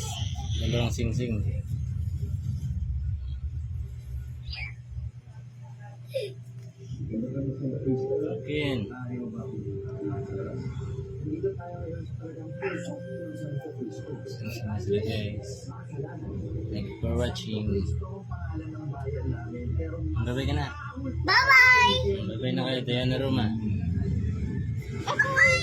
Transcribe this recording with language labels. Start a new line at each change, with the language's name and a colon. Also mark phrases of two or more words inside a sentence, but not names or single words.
Filipino: Dalawang sing-sing. Again. Sama sila guys.
English: Thank you for watching.
Filipino: Bye-bye ka na. Bye-bye! Bye-bye na kayo. Diana Roma. Ako